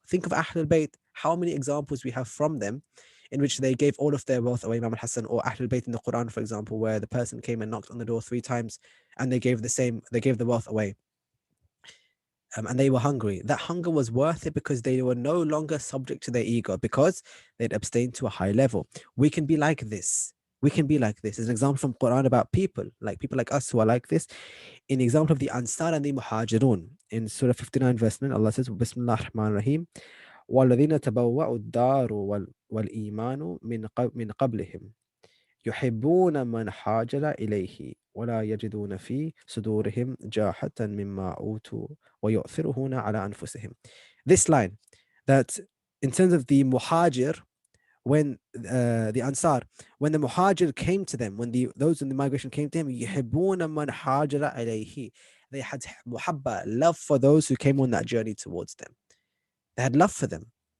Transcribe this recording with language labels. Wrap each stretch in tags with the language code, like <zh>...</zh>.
<en>Think of Ahlul Bayt, how many examples we have from them in which they gave all of their wealth away, Imam al-Hassan, or Ahlul Bayt in the Quran, for example, where the person came and knocked on the door 3 times and they gave the wealth away. And they were hungry. That hunger was worth it because they were no longer subject to their ego, because they'd abstained to a high level. We can be like this. We can be like this. There's an example from Quran about people like us who are like this. In the example of the Ansar and the Muhajirun, in Surah 59, verse 9, Allah says,</en> <ar>Bismillah ar-Rahman ar-Rahim, وَالَّذِينَ تَبَوَّأُوا الدَّارُ وَالْإِيمَانُ مِنْ قَبْلِهِمْ يحبون من حاجر إليه ولا يجدون في صدورهم جاحة مما أوتوا ويؤثرون على أنفسهم.</ar> <en>This line, that in terms of the muhajir, when the Ansar, when the muhajir came to them, when those in the migration came to him,</en> <ar>يحبون من حاجر إليه,</ar> <en>they had muhabba, love for those who came on that journey towards them. They had love for them.</en>